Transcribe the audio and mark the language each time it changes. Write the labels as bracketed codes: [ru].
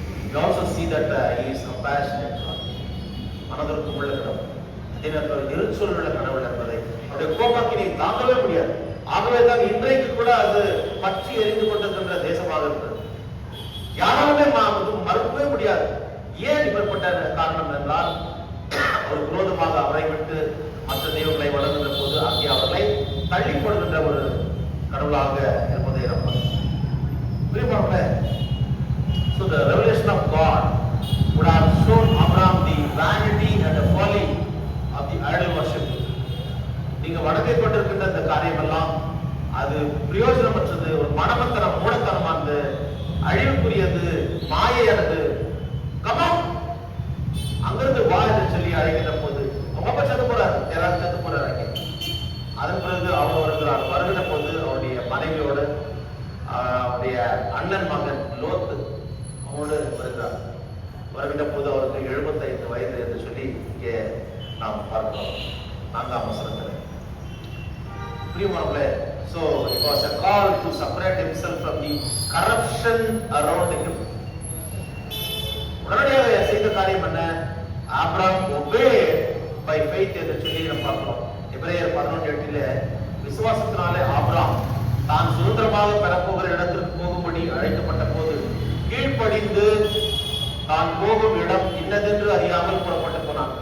[en] You also see that he is compassionate God. [ta] மனதிற்கு உள்ள கடவுள், அதே நேரத்தில் எரிச்சல் உள்ள கடவுள் என்பதை அவருடைய கோபாக்கினை தாங்கவே முடியாது. ஆகவே தான் இன்றைக்கு கூட அது பற்றி எரிந்து கொண்டிருக்கின்ற தேசமாக இருக்கிறது. யாராலுமே மறுக்கவே முடியாது. ஏன் இப்படிப்பட்ட காரணம் என்றால் ஒரு விரோதமாக அவரை விட்டு மற்ற தெய்வங்களை வளர்கின்ற போது அங்கே அவர்களை தள்ளி போடுகின்ற ஒரு கடவுளாக இருப்பதை நம்ம புரியுமா? [en] So the revelation of God would have shown Abraham the vanity and the folly of the idol worship. [ta] நீங்க வணங்கிக் கொண்டிருக்கின்ற இந்த காரியம் எல்லாம் அது பிரயோஜனமற்றது, ஒரு மனமத்தனம், மூடத்தனமானது, அழிவுக்குரியது, மாயையானது. கமான் அங்கிருந்து வா என்று சொல்லி அழைக்கின்ற போது ரொம்ப செத்து போறாரு, யாராவது செத்து போறாரு அங்கே. அதன் பிறகு அவர் வருகிறார். வருகின்ற போது அவருடைய மனைவியோடு அவருடைய அண்ணன் மகன் லோத்து அவனோடு வருகிறார். வருகின்ற போது அவருக்கு 75 வயது என்று சொல்லி இங்கே நாம் பார்க்கிறோம் 4ஆம் வசனத்தில். பிரியமானவர்களே, [en] so it was a call to separate himself from the corruption around him. [ta] உடனடியாக செய்த காரியம் என்ன? ஆபிரகாம் [en] obeyed by faith [ta] என்று சொல்லி நாம் பார்க்கிறோம். எபிரேயர் 11:8 விசுவாசத்தினாலே ஆபிரகாம் தான் சுதந்திரமாக பெறப்போகிற இடத்திற்கு போகும்படி அழைக்கப்பட்ட போது கீழ்ப்படிந்து தான் போகும் இடம் இன்னதென்று அறியாமல் புறப்பட்டு போனான்.